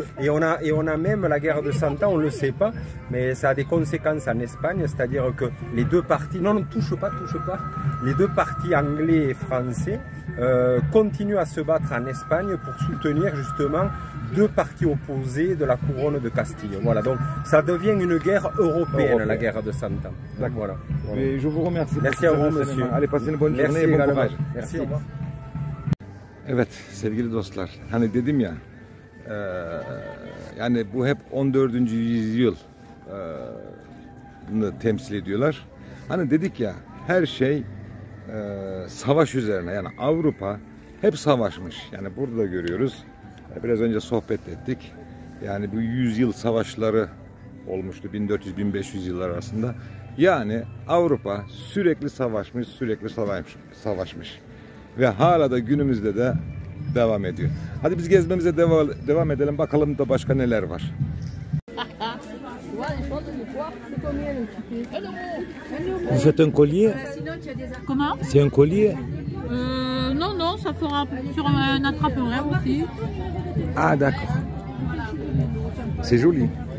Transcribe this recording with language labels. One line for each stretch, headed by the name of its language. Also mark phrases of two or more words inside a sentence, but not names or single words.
French: et on a même la guerre de 100 ans, on ne le sait pas, mais ça a des conséquences en Espagne, c'est-à-dire que les deux partis, non touche pas, les deux partis anglais et français continuent à se battre en Espagne pour soutenir justement deux partis opposés de la couronne de Castille. Voilà, donc ça devient une guerre européenne, la guerre de 100 ans. Voilà. Et je vous remercie. Merci à vous, monsieur. Allez, passez une bonne journée et bon courage. Merci.
Turkish: Evet sevgili dostlar, hani dedim ya, yani bu hep 14. yüzyıl temsil ediyorlar. Hani dedik ya, her şey savaş üzerine, yani Avrupa hep savaşmış. Yani burada görüyoruz. Biraz önce sohbet ettik. Yani bu yüzyıl savaşları olmuştu 1400-1500 yıllar arasında. Yani Avrupa sürekli savaşmış. Ve hala da günümüzde de devam ediyor. Hadi biz gezmemize devam edelim. Bakalım da başka neler var.
French: Vous faites un collier? Comment? C'est un collier? Non, ça fera sur un attrape-rêve aussi. Ah d'accord. C'est joli.